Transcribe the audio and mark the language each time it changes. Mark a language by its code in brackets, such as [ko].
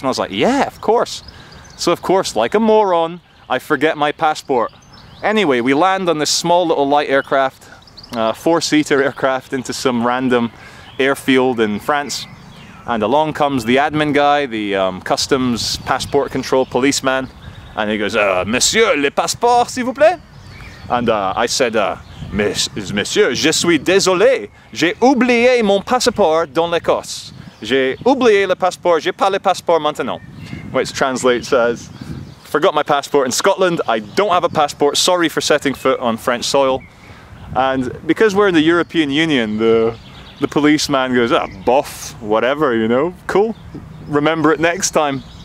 [en] And I was like, "Yeah, of course." So of course, like a moron, I forget my passport. Anyway, we land on this small little light aircraft, four-seater aircraft, into some random airfield in France. And along comes the admin guy, the customs passport control policeman. And he goes, [fr] "Monsieur, le passeport, s'il vous plaît?" [en] And I said, [fr] "Monsieur, je suis désolé. J'ai oublié mon passeport dans l'Écosse. J'ai oublié le passeport, j'ai pas le passeport maintenant." [en] Which translates as, "Forgot my passport in Scotland, I don't have a passport, sorry for setting foot on French soil." And because we're in the European Union, the policeman goes, "Ah, boff, whatever, you know, cool, remember it next time."